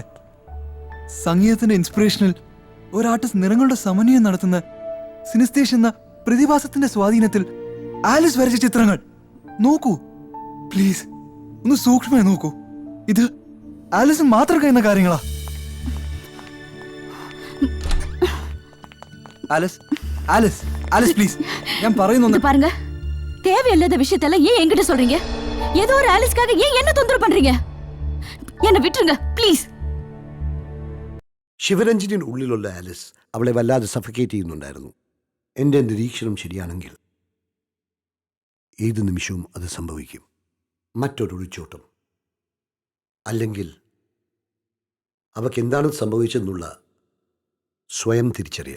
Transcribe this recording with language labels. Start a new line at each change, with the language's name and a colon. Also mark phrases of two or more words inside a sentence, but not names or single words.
Malayalam: സംഗീതത്തിന്റെ ഇൻസ്പിറേഷനിൽ ഒരു ആർട്ടിസ്റ്റ് നിറങ്ങളുടെ സമന്വയം നടത്തുന്ന സിനസ്തേഷ്യ എന്ന പ്രതിഭാസത്തിന്റെ സ്വാധീനത്തിൽ ആലിസ് വരച്ച ചിത്രങ്ങൾ നോക്കൂ. പ്ലീസ് ഒന്ന് സൂക്ഷ്മമായി നോക്കൂ. ഇത് ആലിസിന് മാത്രം കഴിയുന്ന കാര്യങ്ങളാ. ആലിസ്, ആലിസ്, ആലിസ് പ്ലീസ്, ഞാൻ പറയുന്നു.
Tamil: பாருங்க, தேவையில்லாத விஷயத்தெல்லாம் ஏன் என்கிட்ட சொல்றீங்க? ஏதோ ஒரு ஆலிஸ்க்காக ஏன் என்ன தொந்தரவு பண்றீங்க? என்ன விட்டுருங்க ப்ளீஸ்.
Malayalam: ശിവരഞ്ജിനിന് ഉള്ളിലുള്ള ആലിസ് അവളെ വല്ലാതെ സഫക്കേറ്റ് ചെയ്യുന്നുണ്ടായിരുന്നു. എൻ്റെ നിരീക്ഷണം ശരിയാണെങ്കിൽ ഏത് നിമിഷവും അത് സംഭവിക്കും. മറ്റൊരൊളിച്ചോട്ടം, അല്ലെങ്കിൽ അവൾക്ക് എന്താണ് സംഭവിച്ചതെന്നുള്ള സ്വയം തിരിച്ചറിയൽ.